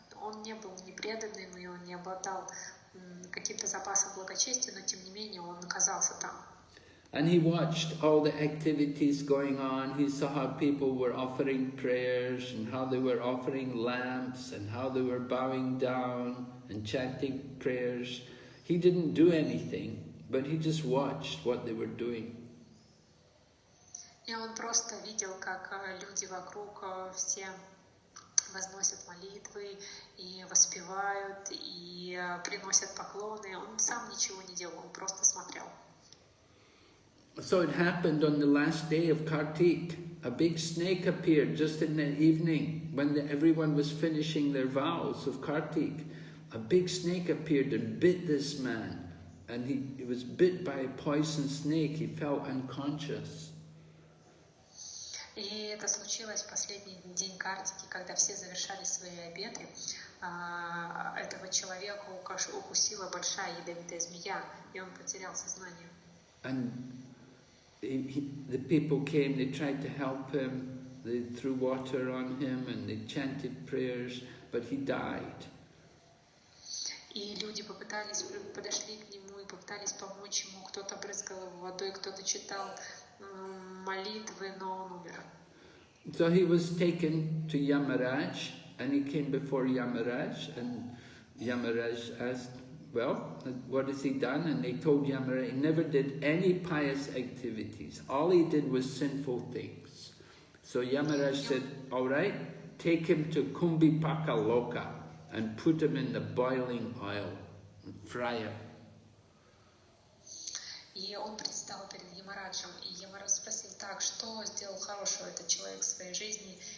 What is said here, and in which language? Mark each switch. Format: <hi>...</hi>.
<ru>Он не был не преданным, и он не обладал каким-то запасом благочестия, но тем не менее он оказался там.</ru> <en>And he watched all the activities going on. He saw how people were offering prayers and how they were offering lamps and how they were bowing down and chanting prayers. He didn't do anything, but he just watched what they were doing.</en> <ru>И он просто видел, как люди вокруг все возносят молитвы и воспевают, и приносят поклоны. Он сам ничего не делал, он просто смотрел.</ru> <en>So it happened on the last day of Kartik. A big snake appeared just in the evening when everyone was finishing their vows of Kartik. A big snake appeared and bit this man. And he was bit by a poison snake. He fell unconscious.</en> <ru>И это случилось в последний день Картики, когда все завершали свои обеты. Этого человека укусила большая ядовитая змея, и он потерял сознание.</ru> <en>And the people came, they tried to help him, they threw water on him and they chanted prayers, but he died.</en> <ru>И люди подошли к нему и попытались помочь ему. Кто-то брызгал его водой, кто-то читал молитвы, но он умер.</ru> <en>So he was taken to Yamaraj, and he came before Yamaraj, and Yamaraj asked, well, what has he done? And they told Yamaraj he never did any pious activities. All he did was sinful things. So Yamaraj said, all right, take him to Kumbhipaka Loka and put him in the boiling oil and fry him.</en> <ru>И он предстал перед Ямараджем, и Ямарадж спросил, так, что сделал хорошего этот человек в своей жизни?</ru>